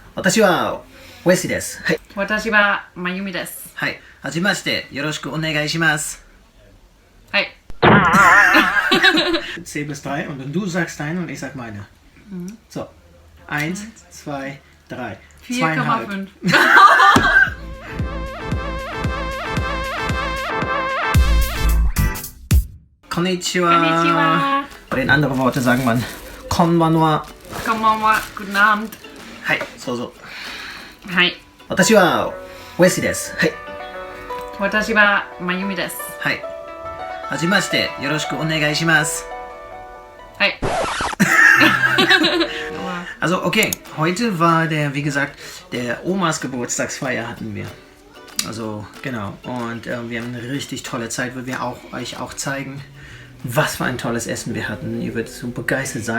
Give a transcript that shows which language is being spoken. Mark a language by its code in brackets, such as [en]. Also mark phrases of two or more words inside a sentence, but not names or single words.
[ja] 私はウエスです。はい。私はまゆみです。はい。はじめまして。よろしくお願いします。はい。 [de] 10 bis 3 und dann du sagst deine und ich sag meine. So. 1, 2, 3. 4,5. [ja] こんにちは。こんにちは。 [de] Oder in anderen Worten sagen man Konbanwa. Konbanwa. Guten Abend. [ja] はい、そうぞ。はい。私はウエスです。はい。私はまゆみです。はい。はじめまして。よろしくお願いします。はい。 [de] Also, okay, heute war wie gesagt, der Omas Geburtstagsfeier hatten wir. Also, genau. Und wir haben eine richtig tolle Zeit, weil wir euch auch zeigen, was für ein tolles Essen wir hatten. Ihr werdet so begeistert sein.